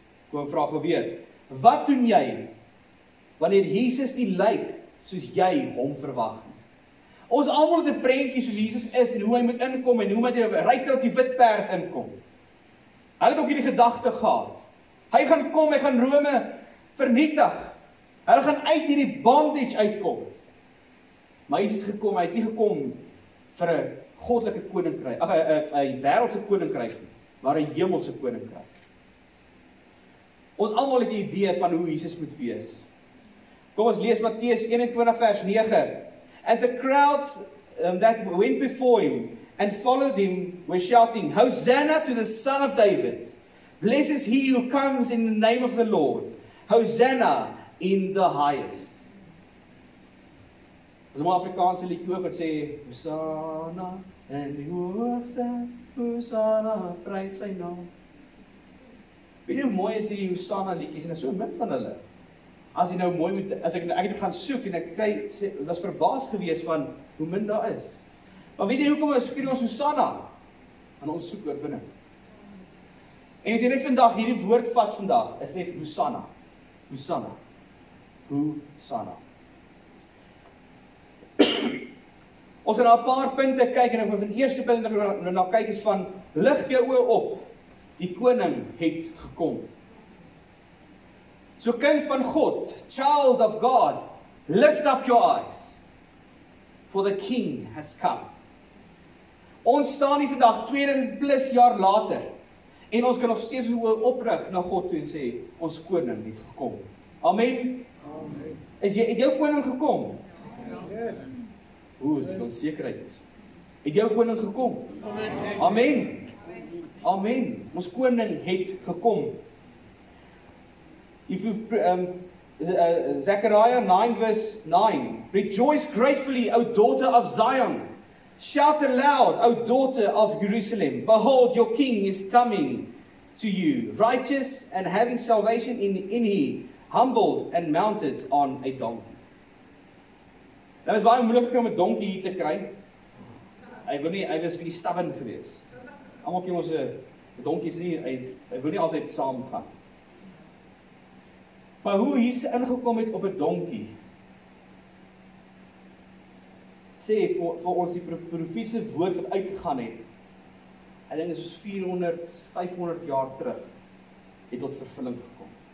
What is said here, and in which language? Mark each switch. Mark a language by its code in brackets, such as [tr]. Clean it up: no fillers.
[af] Kom vra gou weer. Wat doen jy wanneer Jesus nie lyk soos jy hom verwag nie? Ons almal het 'n prentjie soos Jesus is en hoe hy moet inkom en hoe moet hy ruiter op die wit perd inkom. Hulle het ook hierdie gedagte gehad. Hy gaan kom, hy gaan Rome vernietig. Hulle gaan uit hierdie bondage uitkom. Maar Jesus het gekom, hy het nie gekom vir 'n goddelike koninkryk, 'n wêreldse koninkryk nie, maar 'n hemelse koninkryk. Ons almal het 'n idee van hoe Jesus moet wees. Kom ons lees Matteus 21 vers 9. [en] And the crowds that went before him and followed him were shouting, Hosanna to the Son of David. Blessed is he who comes in the name of the Lord. Hosanna in the highest. [af] Ons het 'n Afrikaanse liedjie ook wat sê, Hosanna in die hoogste, Hosanna, prys sy naam. Weet jy hoe mooi is die Hosanna liedjies en is so min van hulle. As jy nou mooi moet, as ek het gaan soek en ek kry, was verbaas gewees van hoe min daar is. Maar weet jy hoekom ons skree ons Hosanna? En ons soek oorwinning. En as jy net vandag hierdie woord vat vandag, is net Hosanna. Hosanna. Hosanna. Ons gaan na 'n paar punte kyk en van die eerste punt wat ons na kyk is van lig jou oë op. Die koning het gekom. So kind van God, [en] child of God, lift up your eyes, for the king has come. [af] Ons staan hier vandag 2000 plus jaar later, en ons kan nog steeds oprig na God toe en sê, ons koning het gekom. Amen. Amen. Het jou koning gekom? Yes. Die onsekerheid is. Het jou koning gekom? Amen. Amen. Amen. Ons koning het gekom. [en] If you Zechariah 9 verse 9. Rejoice gratefully, O daughter of Zion. Shout aloud, O daughter of Jerusalem. Behold, your king is coming to you, righteous and having salvation in he, humbled and mounted on a donkey. [af] Nou is baie moeilik om 'n donkie hier te kry. Hy was 'n bietjie stubborn geweest. Almal ken ons 'n donkie is nie, hy wil nie altyd saam gaan. Maar hoe Jesus ingekom het op 'n donkie, sê vir ons die profetiese woord wat uitgegaan het, ek dink dit is 400, 500 jaar terug, het tot vervulling gekom.